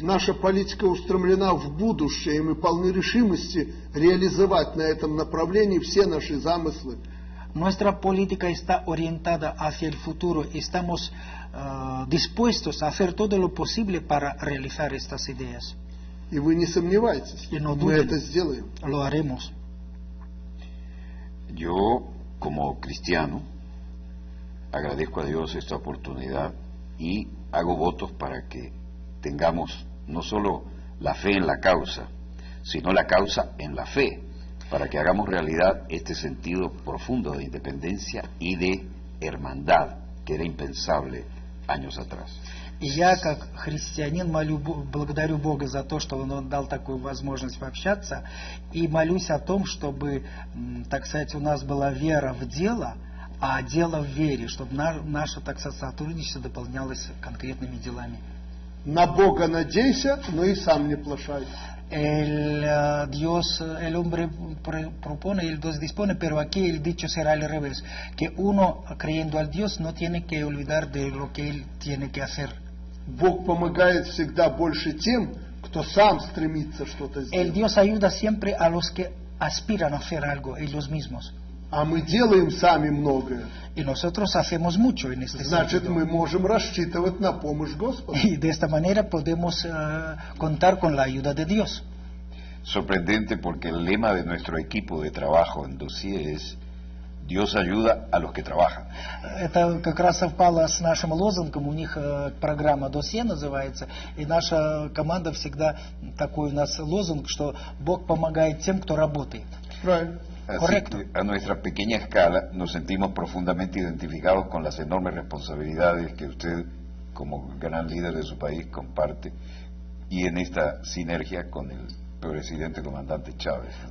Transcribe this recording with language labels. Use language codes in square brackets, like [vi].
[ru] Наша политика устремлена в будущее, и мы полны решимости реализовать на этом направлении все наши замыслы. [es] Nuestra política está orientada hacia el futuro y estamos dispuestos a hacer todo lo posible para realizar estas ideas. [ru] И вы не сомневайтесь, И [es] no [ru] мы [es] duden. [ru] это сделаем. [es] Lo haremos. Yo, como cristiano, agradezco a Dios esta oportunidad y hago votos para que tengamos no solo la fe en la causa, sino la causa en la fe, para que hagamos realidad este sentido profundo de independencia y de hermandad que era impensable años atrás. [ru] И я, как христианин, благодарю Бога за то, что Он дал такую возможность пообщаться, и молюсь о том, чтобы, так сказать, у нас была вера в дело, а дело в вере, чтобы наше, так сказать, сотрудничество дополнялось конкретными делами. На Бога надейся, но и сам не плашай. [es] El hombre propone, el Dios dispone, pero aquí el dicho será al revés, que uno creyendo al Dios no tiene que olvidar de lo que él tiene que hacer. [ru] Бог помогает всегда больше тем, кто сам стремится что-то [es] El [ru] сделать. [es] Dios ayuda siempre a los que aspiran a hacer algo, ellos mismos. [ru] А мы делаем сами многое. [es] Y nosotros hacemos mucho en este [ru] Значит, [es] sentido. [ru] мы можем рассчитывать на помощь Господа. [es] Y de esta manera podemos contar con la ayuda de Dios. Sorprendente porque el lema de nuestro equipo de trabajo en Dossier es Dios ayuda a los que trabajan. [ru] Это как раз совпало с нашим лозунгом, у них программа «Досье» называется, и наша команда всегда, такой у нас лозунг, что Бог помогает тем, кто работает. Правильно. [es] Así Correcto. que a nuestra pequeña escala nos sentimos profundamente identificados con las enormes responsabilidades que usted, como gran líder de su país, comparte, y en esta sinergia con el presidente comandante Chávez.